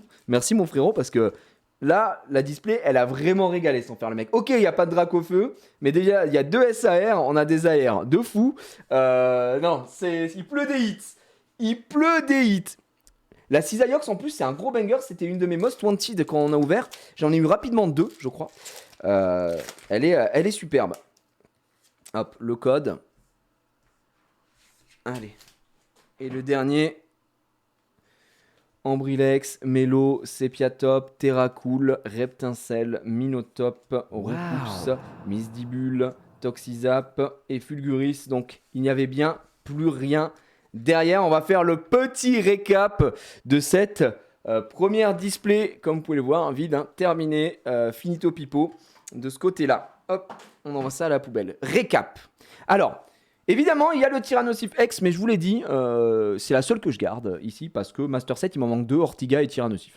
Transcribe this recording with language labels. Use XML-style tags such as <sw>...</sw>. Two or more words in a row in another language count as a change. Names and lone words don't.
<fr>Merci mon frérot parce que là, la display, elle a vraiment régalé sans faire le mec. Ok, il n'y a pas de Dracofeu, mais déjà, il y a 2 SAR, on a des AR de fou. Non, il pleut des hits. Il pleut des hits. La Cisaillux, en plus, c'est un gros banger. C'était une de mes</fr> <en>most wanted</en> <fr>quand on a ouvert. J'en ai eu rapidement 2, je crois. Elle est superbe. Hop, le code. Allez. Et le dernier... Ambrilex, Melo, Sepiatop, Terracool, Reptincelle, Minotop, Repousse, Misdibule, Toxizap et Fulguris. Donc il n'y avait bien plus rien derrière. On va faire le petit récap de cette première display. Comme vous pouvez le voir, vide, hein, terminé, finito pipo. De ce côté-là, hop, on envoie ça à la poubelle. Récap. Alors... évidemment, il y a le Tyrannosif X, mais je vous l'ai dit, c'est la seule que je garde ici parce que Master 7, il m'en manque 2, Ortiga et Tyrannosif.</fr>